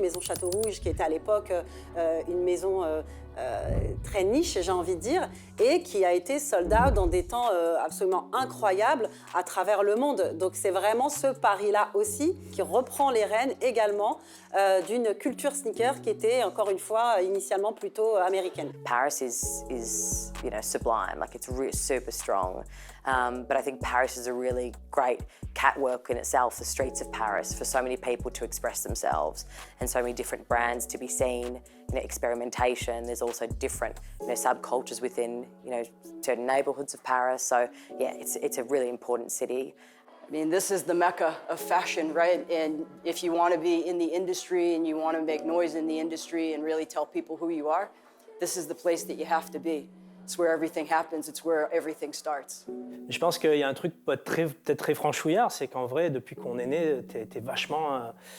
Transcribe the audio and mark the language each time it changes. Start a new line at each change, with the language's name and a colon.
French: Maison Château Rouge qui était à l'époque une maison très niche, j'ai envie de dire, et qui a été sold out dans des temps absolument incroyables à travers le monde. Donc c'est vraiment ce pari-là aussi qui reprend les rênes également d'une culture sneaker qui était, encore une fois, initialement plutôt américaine.
English: Paris is sublime, like it's super strong. But I think Paris is a really great catwalk in itself, the streets of Paris, for so many people to express themselves and so many different brands to be seen, experimentation. There's also different, subcultures within, certain neighborhoods of Paris. So yeah, it's a really important city. I mean, this is the mecca of fashion, right? And if you want to be in the industry and you want to make noise in the industry and really tell people who you are, this is the place that you have to be. It's where everything happens, it's where everything starts.
French: Je pense qu'il y a un truc peut-être très franchouillard, c'est qu'en vrai, depuis qu'on est né, t'es vachement...